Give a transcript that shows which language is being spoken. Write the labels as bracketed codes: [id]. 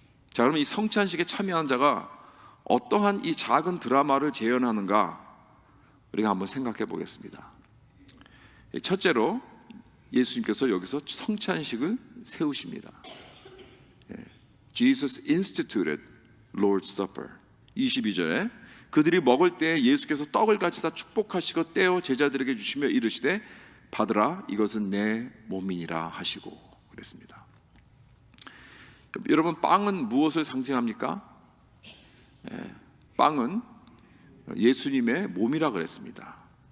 [ko] 자, 그러면 이 성찬식에 참여한 자가 어떠한 이 작은 드라마를 재현하는가 우리가 한번 생각해 보겠습니다. 첫째로 예수님께서 여기서 성찬식을 세우십니다. [en] Jesus instituted Lord's Supper. [ko] 22절에 그들이 먹을 때 예수께서 떡을 가지사 축복하시고 떼어 제자들에게 주시며 이르시되 받으라 이것은 내 몸이니라 하시고 그랬습니다. 여러분, 빵은 무엇을 상징합니까? 빵은 예수님의 몸이라 그랬습니다.